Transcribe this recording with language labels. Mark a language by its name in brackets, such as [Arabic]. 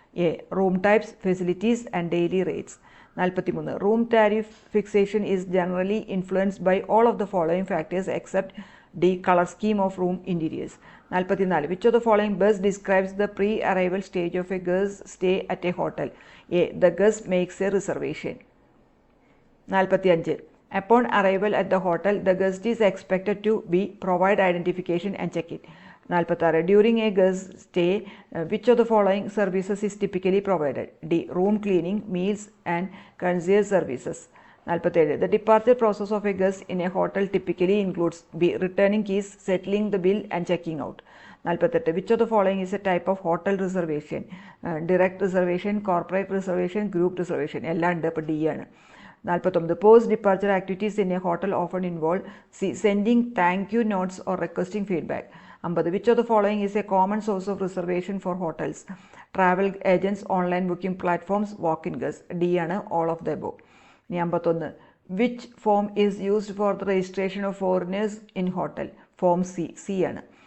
[English] A room types facilities and daily rates. 43 room tariff fixation is generally influenced by all of the following factors except the colour scheme of room interiors. 44 which of the following best describes the pre arrival stage of a guest stay at a hotel. A the guest makes a reservation. 45 upon arrival at the hotel the guest is expected to be provide identification and check-in. 46 during a guest stay which of the following services is typically provided. D room cleaning, meals and concierge services. 47 the departure process of a guest in a hotel typically includes B returning keys, settling the bill and checking out. 48 which of the following is a type of hotel reservation. Direct reservation, corporate reservation, group reservation. [Malayalam] എല്ലാം ഉണ്ട്, അപ്പോൾ D ആണ്. [English] 49 post departure activities in a hotel often involve. C sending thank you notes or requesting feedback. 50 which of the following is a common source of reservation for hotels. Travel agents, online booking platforms, walk in guest. [Malayalam] D ആണ് [English] All of the above. ഇനി 51 which form is used for the registration of foreigners in hotel. Form C. [Malayalam] C ആണ്.